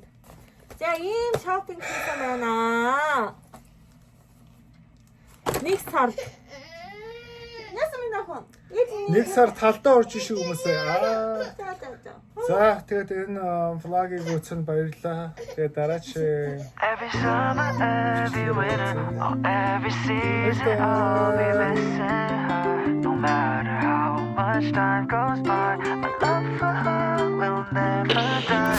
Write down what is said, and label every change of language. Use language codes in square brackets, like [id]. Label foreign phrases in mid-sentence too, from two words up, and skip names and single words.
[mn] За ийм шопинг хийсэн байна. Нэг сар. Яасан минь ахын? Нэг сар талдаа орж ишиг хүмүүсээ. За тэгээд энэ влагийг үзсэн баярлалаа. Тэгээд дараач [en] Every summer, every winter, or every season, I'll be missing her. No matter how much time goes by, my love for her will never die.